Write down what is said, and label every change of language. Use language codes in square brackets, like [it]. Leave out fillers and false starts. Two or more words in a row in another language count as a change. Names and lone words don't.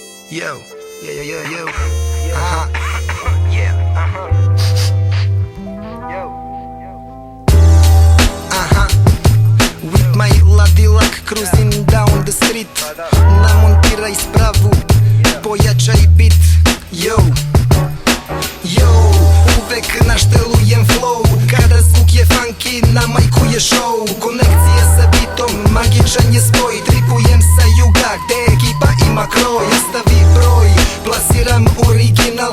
[en] Yo, yo. Yeah, Yo. With my Ladilak cruising down the street. [sr] Namontiraj spravu, pojačaj bit. Yo, uvek naštelujem flow. Kada zvuk je funky, na majku je show. Konekcija sa bitom, magičan je spoj. Tripujem sa juga, gde ekipa ima kroj. Ostavi broj, plasiram original.